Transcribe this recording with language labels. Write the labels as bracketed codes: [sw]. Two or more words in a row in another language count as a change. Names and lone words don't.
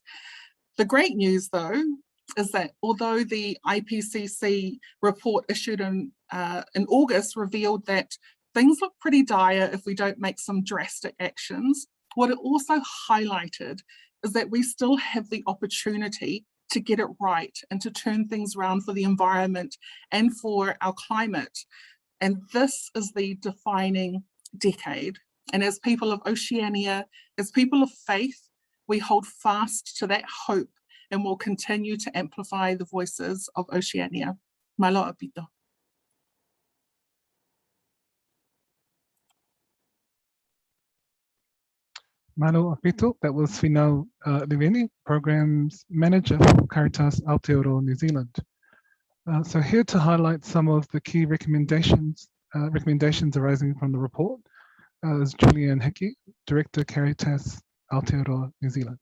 [en] The great news, though, is that although the IPCC report issued in August revealed that things look pretty dire if we don't make some drastic actions, what it also highlighted is that we still have the opportunity to get it right and to turn things around for the environment and for our climate. And this is the defining decade. And as people of Oceania, as people of faith, we hold fast to that hope and will continue to amplify the voices of Oceania. [to] Malo apito. Malo apito, [en] that was Finau Levini, Programs Manager for Caritas Aotearoa New Zealand. So here to highlight some of the key recommendations arising from the report is Julianne Hickey, Director Caritas Aotearoa New Zealand.